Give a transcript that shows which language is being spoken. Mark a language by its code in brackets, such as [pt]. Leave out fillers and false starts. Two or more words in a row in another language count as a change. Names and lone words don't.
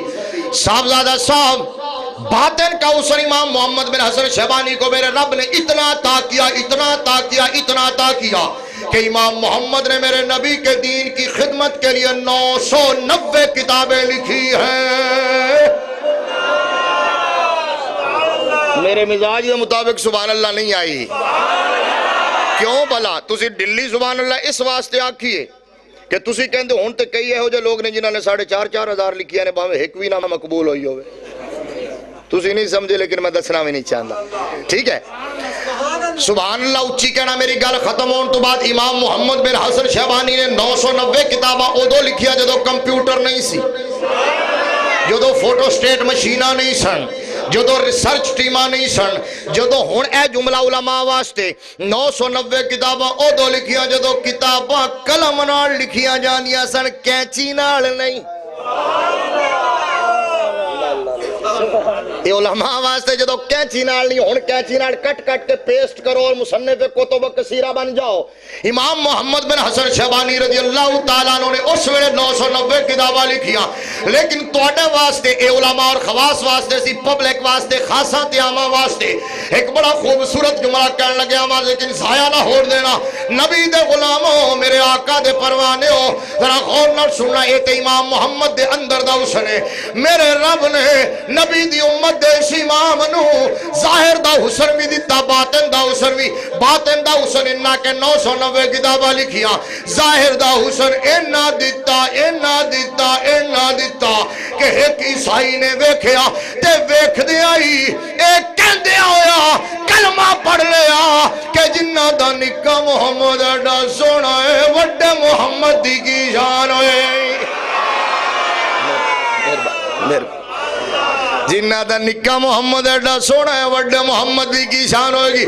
[ur] صاحبزادہ صاحب، باطن کا حسن امام محمد بن حسن شیبانی کو میرے رب نے اتنا عطا کیا، اتنا عطا کیا، اتنا عطا کیا کہ امام محمد نے میرے نبی کے دین کی خدمت کے لیے 990 کتابیں لکھی ہیں۔ میرے مزاج کے مطابق سبحان اللہ نہیں آئی، کیوں بھلا؟ [pa] تسی ڈلی سبحان اللہ اس واسطے آکھیے کہ تسی کہندے ہون تے کئی ہو جو لوگ نے جنہاں نے 4.5 ہزار لکھیا نے باویں ایک بھی نہ مقبول ہوئی ہوئے، تسی نہیں سمجھے [ur] لیکن میں دسنا بھی نہیں چاہتا، [pa] ٹھیک ہے؟ سبحان اللہ اچھی کہنا۔ میری گل ختم ہون تو بعد امام محمد بن حسن شیبانی نے 990 کتاباں ادو لکھیا جدو کمپیوٹر نہیں سی، جدو فوٹو سٹیٹ مشینہ نہیں سن، جدو ریسرچ ٹیمہ نہیں سن، جدو ہون اے جملہ علماء واسطے 990 کتاباں ادو لکھیا جدو کتاباں قلم نال لکھیا جانیاں سن، کینچی نال نہیں۔ یہ علماء واسطے جدو کینچی نال نہیں ہون کینچی نال کٹ کٹ کے پیسٹ کرو اور مصنف کتب کثیرہ بن جاؤ. امام محمد بن حسن شیبانی رضی اللہ تعالیٰ عنہ نے اس ویلے 990 کتاباں لکھیاں، لیکن تواڈے واسطے اے علماء اور خواص واسطے سی پبلک واسطے خاصا تے عامہ واسطے ایک بڑا خوبصورت جملہ کہن لگے ہاں، لیکن ضائع نہ ہو دینا. نبی دے غلاموں، میرے آقا دے پروانے ہو، ذرا غور نہ سننا. اے تے امام محمد دے اندر دا حسن ہے. میرے رب نے نبی دی امت دے اس امام نو ظاہر دا حسن بھی دیتا، باطن دا حسن بھی. باطن دا حسن انہا کہ 990 کتاباں لکھیاں، ظاہر دا حسن انہا دیتا کہ ایک عیسائی نے ویکھیا تے ویکھ دیا ہی ایک کہن دیا ہویا کلمہ پڑھ لیا کہ جنہ دا نکا محمد ایڈا سونا ہے وڈے محمد دی کی شان ہوئے. جنہ دا نکا محمد ایڈا سونا ہے وڈے محمد دی کی شان ہوئے گی.